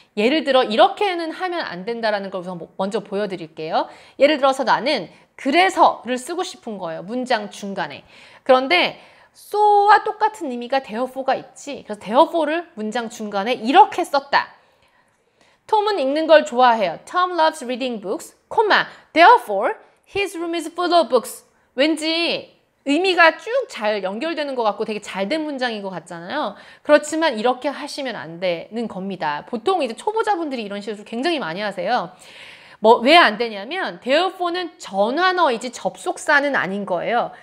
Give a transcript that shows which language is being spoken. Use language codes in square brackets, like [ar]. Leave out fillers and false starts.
[ko] 예를 들어 이렇게는 하면 안 된다라는 걸 우선 먼저 보여드릴게요. 예를 들어서 나는 그래서를 쓰고 싶은 거예요. 문장 중간에. 그런데 so와 똑같은 의미가 therefore가 있지. 그래서 therefore를 문장 중간에 이렇게 썼다. 톰은 읽는 걸 좋아해요. [en] Tom loves reading books, therefore his room is full of books. [ko] 왠지 의미가 쭉 잘 연결되는 것 같고 되게 잘된 문장인 것 같잖아요. 그렇지만 이렇게 하시면 안 되는 겁니다. 보통 이제 초보자분들이 이런 식으로 굉장히 많이 하세요. 왜 안 되냐면 therefore는 전환어이지 접속사는 아닌 거예요.